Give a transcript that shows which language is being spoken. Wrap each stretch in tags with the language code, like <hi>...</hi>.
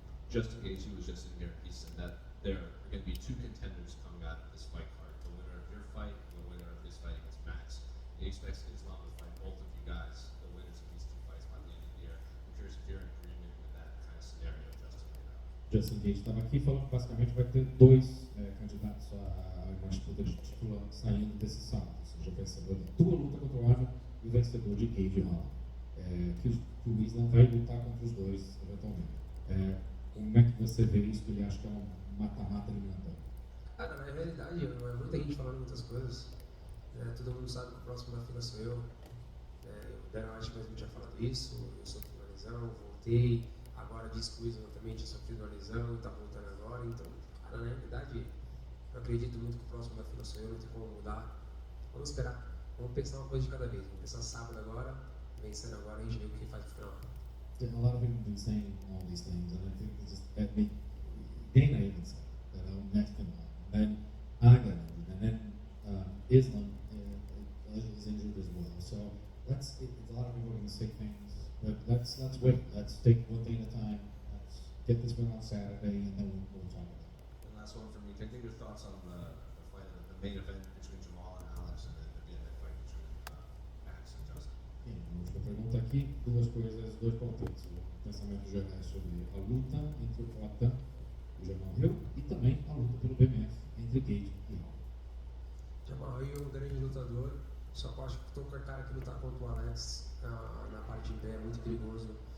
<en>Justin Gaethje was just in here. He said that there are going to be two contenders coming out of this fight card: the winner of your fight and the winner of his fight against Max. He expects Islam to fight both of you guys, the winners of these two fights, by the end of the year. I'm curious if you're in agreement with that kind of scenario, Justin, right now.</en> <pt>Justin Gaethje estava aqui falando que basicamente vai ter dois candidatos a disputa de título saindo desse sábado. Ou seja, vai ser a tua luta contra o Arnold e o vencedor de Gaethje e Holland. Que o Islam vai lutar contra os dois eventualmente. Como é que você vê isso? Que ele acha que é um mata-mata eliminatório? Cara, na realidade, muita gente falando muitas coisas. Todo mundo sabe que o próximo na fila sou eu. O Daniel acho que mesmo tinha falado isso. Eu sofri uma lesão, voltei. Agora disse que o Islam também tinha sofrido uma lesão e está voltando agora. Então, cara, na realidade, eu acredito muito que o próximo da fila sou eu, não tem como mudar. Vamos esperar. Vamos pensar uma coisa de cada vez. Vamos pensar sábado agora, vencendo agora, a gente vê o que faz no final.</pt> <en>A lot of people have been saying all these things, and I think it's just that Dana even said that I'm next in line. And then I got injured, and then Islam is injured as well. So a lot of people are going to say things, but let's wait. Let's take one thing at a time. Let's get this win on Saturday, and then we'll talk about it. And last one for me. Can I get your thoughts on the fight, the main event between Jamal and Alex, and then again the fight between Max and Justin?</en> <pt>A última pergunta aqui, duas coisas, dois palpites. Pensamentos gerais sobre a luta entre o Cota e o Jamal Hill e também a luta pelo BMF entre Gaethje e Hall. Jamal Hill é um grande lutador, só que eu acho que qualquer cara que lutar contra o Alex na parte de pé é muito perigoso.</pt>